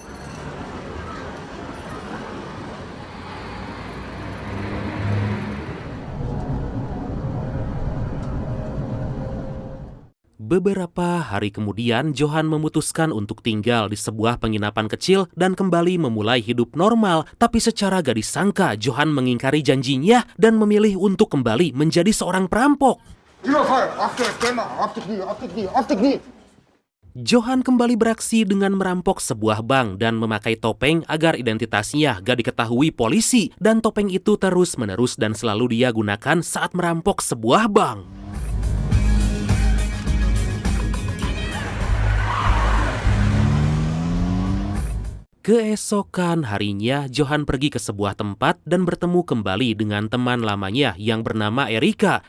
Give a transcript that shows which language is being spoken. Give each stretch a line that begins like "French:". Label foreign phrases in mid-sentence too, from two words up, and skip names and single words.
Indonesian: Beberapa hari kemudian, Johan memutuskan untuk tinggal di sebuah penginapan kecil dan kembali memulai hidup normal. Tapi secara gak disangka, Johan mengingkari janjinya dan memilih untuk kembali menjadi seorang perampok.
German: Überfall! Auf die Stämme! Auf die Knie! Auf die Knie! Auf die Knie!
Indonesian: Johan kembali beraksi dengan merampok sebuah bank dan memakai topeng agar identitasnya gak diketahui polisi. Dan topeng itu terus-menerus dan selalu dia gunakan saat merampok sebuah bank. Keesokan harinya, Johan pergi ke sebuah tempat dan bertemu kembali dengan teman lamanya yang bernama Erika.